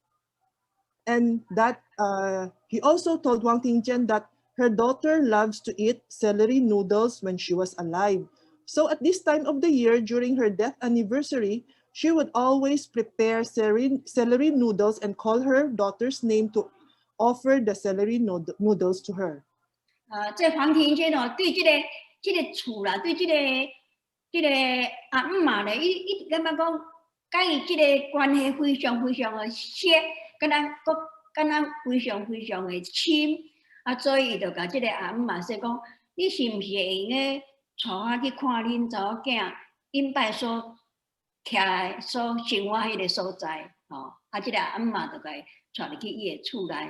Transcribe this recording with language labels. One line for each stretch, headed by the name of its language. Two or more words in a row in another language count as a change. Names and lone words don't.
English: And that he also told Wang Tingjian that her daughter loves to eat celery noodles when she was alive. So at this time of the year, during her death anniversary, she would always prepare celery noodles and call her daughter's name to offer the celery noodles to her.
Min Nan Chinese: 这黄庭坚哦，对这个厝啦，对这个阿姆嘛咧，伊感觉讲，甲伊这个关系非常非常的切，跟咱非常非常的亲，啊，所以伊就甲这个阿姆嘛说讲，你是毋是会用咧带我去看恁查某囝因摆所徛所生活迄个所在，哦，啊，这个阿姆嘛就甲伊带入去伊的厝内。